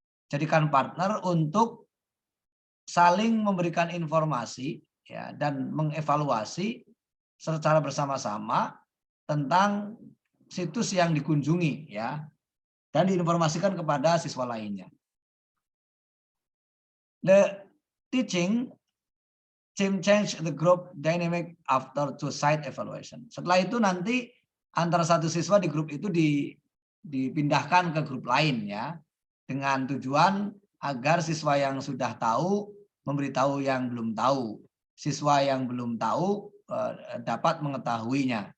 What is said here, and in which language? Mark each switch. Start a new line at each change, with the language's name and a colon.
Indonesian: Jadikan partner untuk saling memberikan informasi, ya, dan mengevaluasi secara bersama-sama tentang situs yang dikunjungi, ya, dan diinformasikan kepada siswa lainnya.
English: The teaching team change the group dynamic after 2 site evaluation.
Indonesian: Setelah itu nanti antara satu siswa di grup itu dipindahkan ke grup lain, ya, dengan tujuan agar siswa yang sudah tahu memberitahu yang belum tahu, siswa yang belum tahu dapat mengetahuinya.